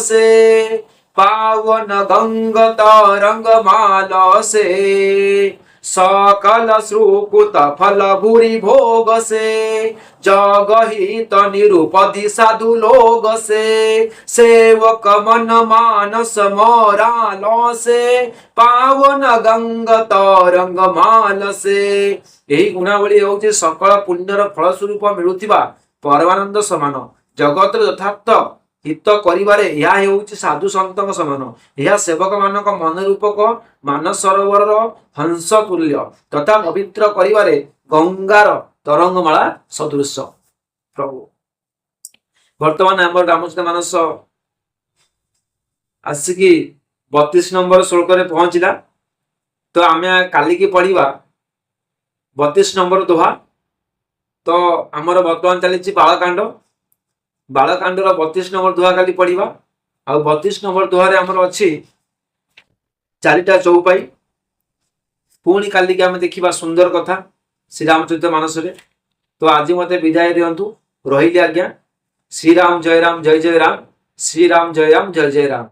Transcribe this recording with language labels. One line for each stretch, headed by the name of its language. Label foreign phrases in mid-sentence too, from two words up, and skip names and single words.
Awadhi: से, पावन गंग तरंग माल से, सकल श्रुकुत फल भूरि भोग से जगहित निरुपधि साधु लोग से सेवक मन मानस मोराल से पावन गंग तरंग माल से।
Odia: ଯହି ଗୁଣାବଳୀ ହୋଉଛି ସକଳ ପୁଣ୍ୟର ଫଳ ସ୍ୱରୂପ ମିଳୁଥିବା ପରମାନନ୍ଦ ସମାନ। ଜଗତ ଯଥାର୍ଥ ହିତ କରିବାରେ ଯହ ହେଉଛି ସାଧୁ ସନ୍ତକ ସମାନ। ଯହ ସେବକ ମାନକ ମନ ରୂପକ ମାନସ ସରୋବର ହଂସ ତୁଲ୍ୟ ତଥା ପବିତ୍ର କରିବାରେ ଗଙ୍ଗାର ତରଙ୍ଗମାଳା ସଦୃଶ। ପ୍ରଭୁ ବର୍ତ୍ତମାନ ଆମ ରାମଚରିତ ମାନସ ଆସିକି 32 ନମ୍ବର ଶ୍ଳୋକ ରେ ପହଞ୍ଚିଲା। ତ ଆମେ କାଲି କି ପଢ଼ିବା 32 ନମ୍ବର ଦୋହା। ତ ଆମର ବର୍ତ୍ତମାନ ଚାଲି ବାଲକାଣ୍ଡ। ବାଲକାଣ୍ଡ 32 ନମ୍ବର ଦୋହା କାଲି ପଢ଼ିବା। ଆ 32 ନମ୍ବର ଦୋହା ରେ ଆମର ଅଛି 4ଟା ଚୌପାଈ। ପୁଣି କାଲି କେ ଆମେ ଦେଖିବା ସୁନ୍ଦର କଥା ଶ୍ରୀ ରାମଚରିତ ମାନସ ରେ। ତ ଆଜି ମତେ ବିଦାୟ ଦିଅନ୍ତୁ, ରହିଲି ଆଜ୍ଞା।
Sanskrit: श्री राम जय राम जय जय राम। श्री राम जय राम जय जय राम।